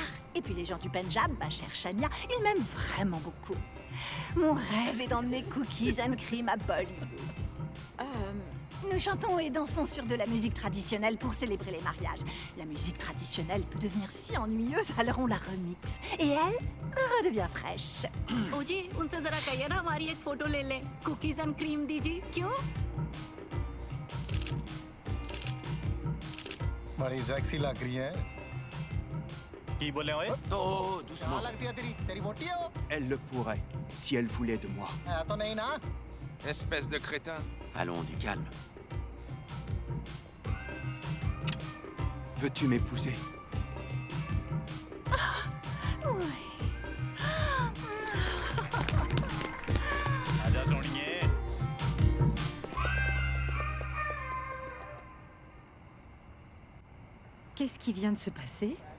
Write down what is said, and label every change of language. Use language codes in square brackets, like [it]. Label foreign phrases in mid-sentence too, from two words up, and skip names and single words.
[fr] Et puis les gens du Pendjab, ma chère Shania, ils m'aiment vraiment beaucoup. Mon rêve est d'emmener Cookies and Cream à Bollywood. Nous chantons et dansons sur de la musique traditionnelle pour célébrer les mariages. La musique traditionnelle peut devenir si ennuyeuse, alors on la remixe. Et elle redevient fraîche. [hi] ओजी उनसे जरा कहिए ना हमारी एक फोटो ले ले कुकीज एंड क्रीम दीजिए क्यों बड़ी सेक्सी लग रही है Qui बोले ओए? [fr] Oh, doucement. [hi] लगती है तेरी वोटी है वो? [fr] Elle le pourrait, si elle voulait de moi. [hi] तो नहीं ना? [fr] Espèce de crétin. Allons, du calme. Veux-tu m'épouser? [pa] ਆਜਾ ਸੋਹਣੀਏ। [fr] Qu'est-ce qui vient de se passer?